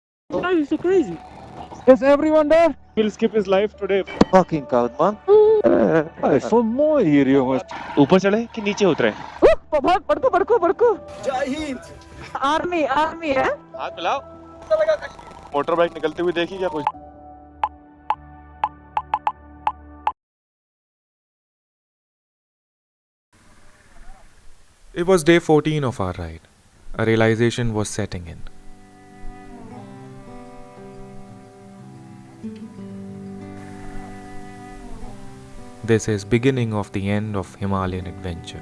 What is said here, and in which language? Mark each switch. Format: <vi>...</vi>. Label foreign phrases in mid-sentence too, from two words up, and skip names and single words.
<en>Guys, you're so crazy. Is everyone there? He'll skip his life today.</en> <nl>Fucking koud, man. Hij is zo mooi hier, jongens.</nl> <hi>ऊपर चढ़े कि नीचे उतरे? भाग बड़को Jai Hind. आर्मी है हाथ मिलाओ। मोटरबाइक निकलती हुई देखी क्या कुछ?</hi> <en>It was day 14 of our ride. A realization was setting in. This is beginning of the end of Himalayan adventure.</en>